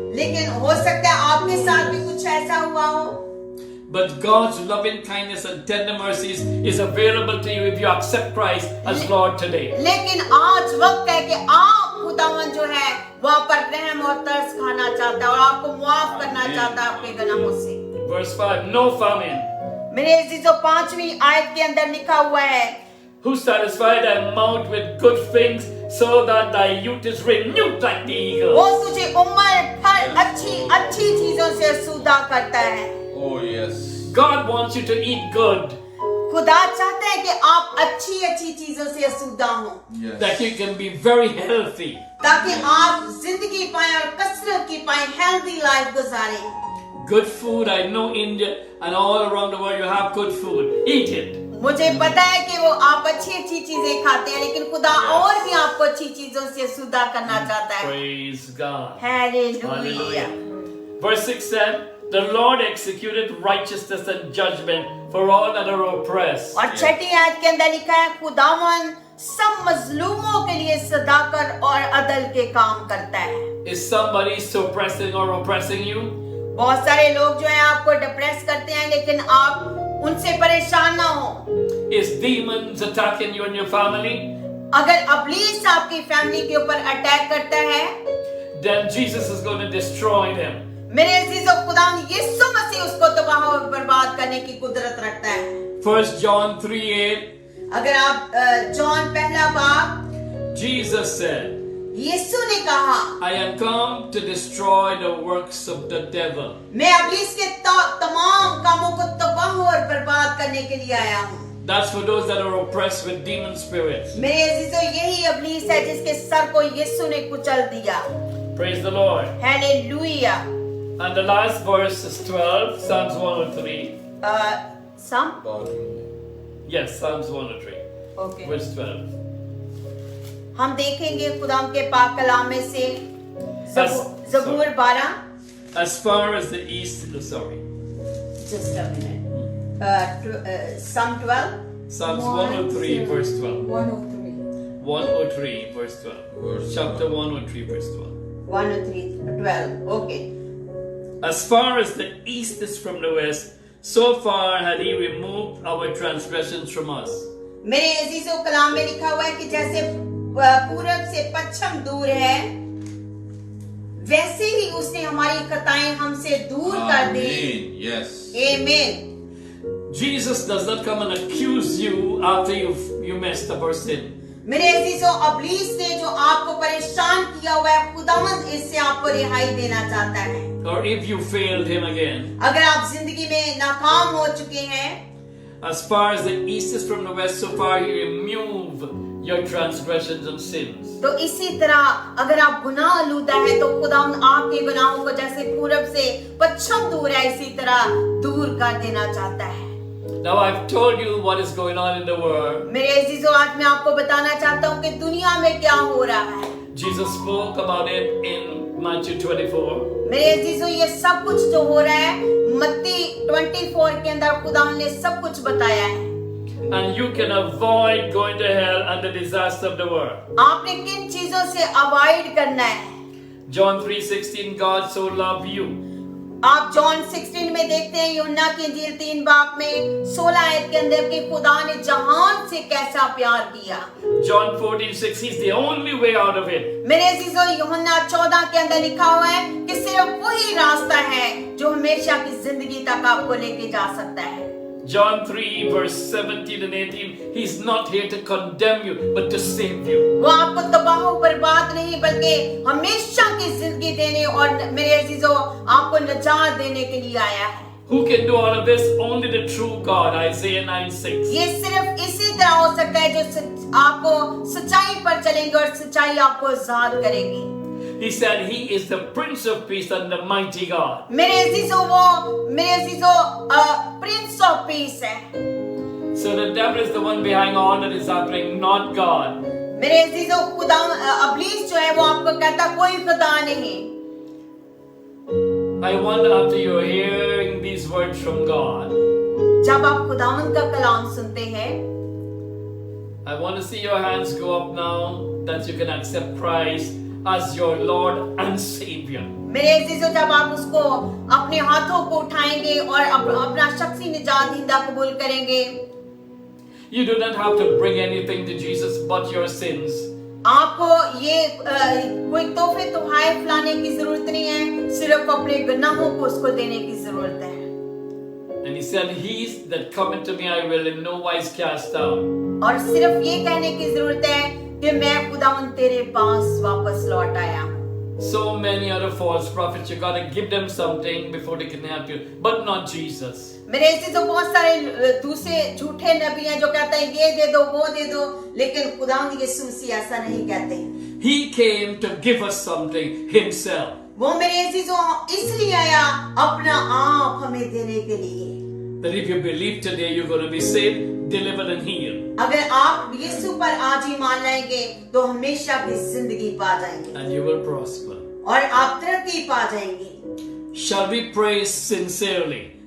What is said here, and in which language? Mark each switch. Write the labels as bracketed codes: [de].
[hi] लेकिन हो सकता है आपके साथ भी कुछ ऐसा हुआ हो। [en] But God's loving kindness and tender mercies is available to you if you accept Christ as Lord today. [hi] लेकिन आज वक्त है कि आप खुदावन जो है वहाँ पर रहम और तरस खाना चाहता है और आपको माफ करना चाहता है आपके गुनाहों से। [en] Verse 5, no famine. [hi] मेरे अजीजों 5वीं आयत के अंदर लिखा हुआ है, [en] Who satisfy thy mouth with good things, so that thy youth is renewed like the eagle. [hi] वो तुझे उम्र भर अच्छी चीजों से सूदा करता है। [en] Oh yes. God wants you to eat good, [hi] खुदा चाहता है कि आप अच्छी चीजों से सूदा हो, [en] Yes. that you can be very healthy. [hi] ताकि आप जिंदगी पाए और कसरत की पाए, [en] healthy life [hi] गुजारें। [en] Good food, I know India and all around the world you have good food. Eat it. [hi] मुझे पता है कि वो आप अच्छी चीजें खाते हैं, लेकिन खुदा और भी आपको अच्छी चीजों से सूदा करना चाहता है। [en] Praise God. [hi] Hallelujah. [en] Hallelujah. Verse 6 said, the Lord executed righteousness and judgment for all that are oppressed. [hi] और 6ठी आयत के अंदर लिखा है, खुदावन सब मजलूमों के लिए सदाकत और अदल के काम करता है। [en] Is somebody suppressing or oppressing you? [hi] बहुत सारे लोग जो है आपको डिप्रेस करते हैं, लेकिन आप उनसे परेशान ना हो। [en] Is demons attacking you and your family? [hi] अगर अब्लीस आपकी फैमिली के ऊपर अटैक करता है, [en] Then Jesus is going to destroy them. [hi] मेरे अजीजों, खुदा यीशु मसीह उसको तबाह और बर्बाद करने की कुदरत रखता है। [en] 1 John 3:8, [hi] अगर आप जॉन पहला बाब, [en] Jesus said, [hi] यीशु ने कहा, [en] I am come to destroy the works of the devil. [hi] मैं अब्लीस के तमाम कामों को तबाह और बर्बाद करने के लिए आया हूँ। [en] That's for those that are oppressed with demon spirits. [hi] मेरे अजीजों, यही अब्लीस है जिसके सर को यीशु ने कुचल दिया। [en] Praise the Lord. [hi] Hallelujah. [en] And the last verse is 12, Psalms 103. Psalm Yes, Psalms 103, okay, verse 12. [hi] हम देखेंगे खुदा के पाक कलाम में से ज़बूर 12, [en] As far as the east, sorry, just a minute, Psalm 12, Psalms 103, verse 12. 103. 103, verse 12. Chapter 103, verse 12. 103, 12, okay. As far as the east is from the west, so far had he removed our transgressions from us. [hi] मेरे अजीजों, कलाम में लिखा हुआ है कि जैसे पूरब से पश्चिम दूर है, वैसे ही उसने हमारी खताएं हमसे दूर कर दी। [en] Amen. Yes. [hi] आमीन। [en] Jesus does not come and accuse you after you messed up or sinned. [hi] मेरे अजीजों, अब्लीस ने जो आपको परेशान किया हुआ है, खुदावंद इससे आपको रिहाई देना चाहता है। [en] Or if you failed him again. [hi] अगर आप जिंदगी में नाकाम हो चुके हैं, [en] As far as the east is from the west, so far he remove your transgressions and sins. [hi] तो इसी तरह अगर आप गुनाह आलूदा है तो खुदावंद आपके गुनाहों को जैसे पूरब से पश्चिम दूर है, इसी तरह दूर कर देना चाहता है। [en] Now I've told you what is going on in the world. [hi] मेरे अजीजों, आज मैं आपको बताना चाहता हूँ कि दुनिया में क्या हो रहा है। [en] Jesus spoke about it in Matthew 24. [hi] मेरे अजीजों, ये सब कुछ जो हो रहा है मत्ती 24 के अंदर खुदा ने सब कुछ बताया है। [en] And you can avoid going to hell and the disaster of the world. [hi] आपने किन चीजों से अवॉइड करना है? [en] John 3:16, God so loved you. [hi] आप जॉन 16 में देखते हैं, यूहन्ना की इंजील 3 बाब में 16 आयत के अंदर कि खुदा ने जहान से कैसा प्यार किया। [en] John 14:6, he's the only way out of it. [hi] मेरे अजीजों, यूहन्ना 14 के अंदर लिखा हुआ है कि सिर्फ वही रास्ता है जो हमेशा की जिंदगी तक आपको लेके जा सकता है। [en] John 3 verse 17 and 18, he's not here to condemn you but to save you. [hi] वो आपको तबाह बर्बाद नहीं बल्कि हमेशा की जिंदगी देने और मेरे अजीजों आपको निजात देने के लिए आया है। [en] Who can do all of this? Only the true God. Isaiah 9:6. [hi] ये सिर्फ इसी तरह हो सकता है जो आपको सच्चाई पर चलेंगे और सच्चाई आपको आजाद करेगी। [en] He said he is the Prince of Peace and the mighty God. [hi] मेरे अजीजों, वो मेरे अजीजों [en] prince of peace [hi] है। [en] So the devil is the one behind all that is happening, not God. [hi] मेरे अजीजों, खुदा अब्लीस जो है वो आपको कहता कोई खुदा नहीं। [en] I wonder after you're hearing these words from God, [hi] जब आप खुदावंद का कलाम सुनते हैं, [en] I want to see your hands go up now that you can accept Christ as your Lord and Savior. [hi] मेरे अजीजों, जब आप उसको अपने हाथों को उठाएंगे और अपना शख्सी निजात दीदा कबूल करेंगे, [en] You do not have to bring anything to Jesus but your sins. [hi] आपको ये कोई तोहफे तोहाइफ लाने की जरूरत नहीं है, सिर्फ अपने गुनाहों को उसको देने की जरूरत है। [en] And he said, "He that cometh to me, I will in no wise cast out." [hi] और सिर्फ ये कहने की जरूरत है कि मैं खुदावन तेरे पास वापस लौट आया हूँ। [en] So many other false prophets, you gotta give them something before they can help you, but not Jesus. [hi] मेरे ऐसे तो बहुत सारे दूसरे झूठे नबी हैं जो कहते हैं ये दे दो वो दे दो, लेकिन खुदावंद यीशु मसीह ऐसा नहीं कहते। [en] He came to give us something himself. [hi] वो मेरे अजीजों इसलिए आया अपना आप हमें देने के लिए। [en] That if you believe today, you're going to be saved, delivered, and healed. [hi] अगर आप यीशु पर आज ही मान लाएंगे तो हमेशा की जिंदगी पा जाएंगे [en] And you will prosper. [hi] और आप तरक्की पा जाएंगे। [en] Shall we pray sincerely?